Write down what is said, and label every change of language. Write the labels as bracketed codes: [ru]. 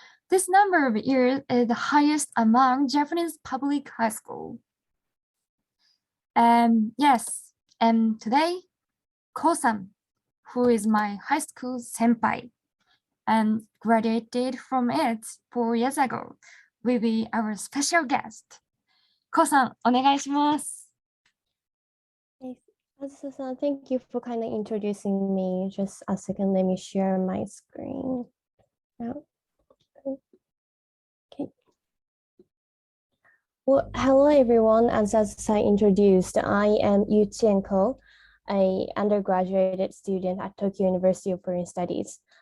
[en] This number of years is the highest among Japanese public high school. Yes, and today, Ko-san, who is my high school senpai and graduated from it 4 years ago, will be our special guest. [ja] Ko-san, お願いします。 [en] Azusa-san, thank you for kindly introducing me. Just a second, let me share my screen. Now. Okay. Well, hello everyone. As I introduced, I am Yuqian Ko, an undergraduate student at Tokyo University of Foreign Studies.